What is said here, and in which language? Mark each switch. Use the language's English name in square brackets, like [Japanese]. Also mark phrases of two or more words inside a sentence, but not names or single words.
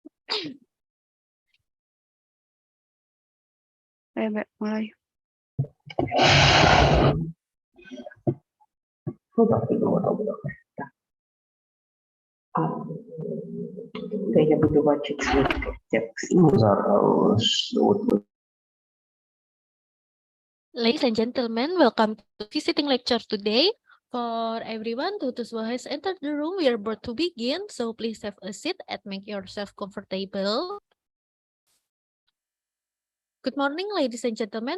[Indonesian] Ayo, mulai. [Ukrainian] Я буду бачити свій текст. [English] Ladies and gentlemen, welcome to visiting lecture today. For everyone who has entered the room, we are about to begin. So please have a seat and make yourself comfortable. Good morning, ladies and gentlemen.